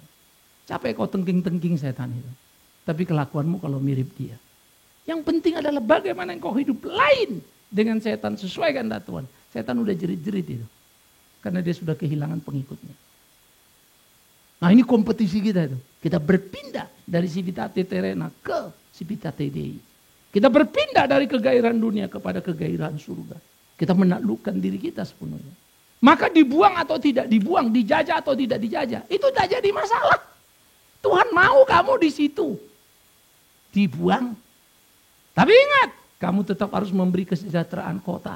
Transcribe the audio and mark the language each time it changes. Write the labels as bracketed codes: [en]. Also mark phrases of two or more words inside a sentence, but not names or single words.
[id] Capek kau tengking-tengking setan itu. Tapi kelakuanmu kalau mirip dia. Yang penting adalah bagaimana engkau hidup lain dengan setan sesuai kehendak Tuhan. Setan udah jerit-jerit itu. Karena dia sudah kehilangan pengikutnya. Nah ini kompetisi kita itu. Kita berpindah dari [la] civitate terrena [id] ke [la] civitate Dei. [id] Kita berpindah dari kegairahan dunia kepada kegairahan surga. Kita menaklukkan diri kita sepenuhnya. Maka dibuang atau tidak dibuang, dijajah atau tidak dijajah, itu tidak jadi masalah. Tuhan mau kamu di situ. Dibuang. Tapi ingat, kamu tetap harus memberi kesejahteraan kota.